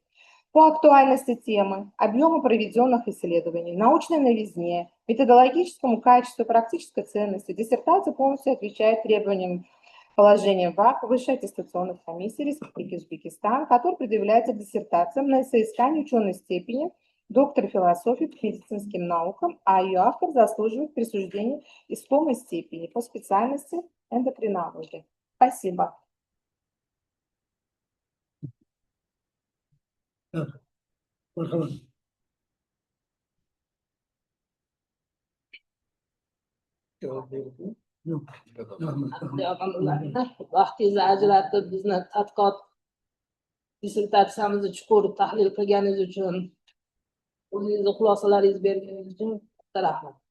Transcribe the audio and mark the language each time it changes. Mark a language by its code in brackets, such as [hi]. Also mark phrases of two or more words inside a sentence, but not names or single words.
[ru] По актуальности темы, объему проведенных исследований, научной новизне, методологическому качеству и практической ценности диссертация полностью отвечает требованиям положения ВАК Высшей аттестационной комиссии Республики Узбекистан, который предъявляется диссертациям на соискание ученой степени доктор философии по медицинским наукам, а ее автор заслуживает присуждения искомой степени по специальности эндокринологии. Спасибо. [uz] Marhaban. Javob berdi. Yo'q. Vaqtingizni ajratib bizni tadqiqot dissertatsiyamizni chuqur tahlil qilganingiz uchun, o'zingizni xulosalaringizni berganingiz uchun katta rahmat.